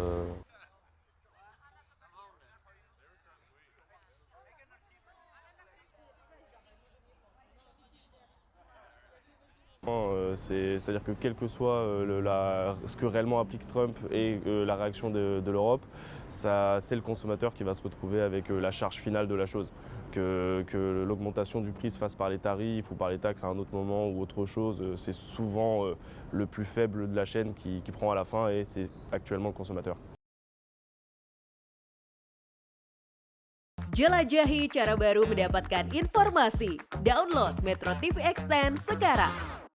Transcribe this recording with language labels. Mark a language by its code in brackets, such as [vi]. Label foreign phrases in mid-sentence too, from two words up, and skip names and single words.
[fr] C'est-à-dire que quel que soit ce que réellement applique Trump et la réaction de l'Europe, c'est le consommateur qui va se retrouver avec la charge finale de la chose. Que l'augmentation du prix se fasse par les tarifs ou par les taxes à un autre moment ou autre chose, c'est souvent le plus faible de la chaîne qui prend à la fin et c'est actuellement le consommateur. [id] Jelajahi cara baru mendapatkan informasi. Download Metro TV Extend sekarang.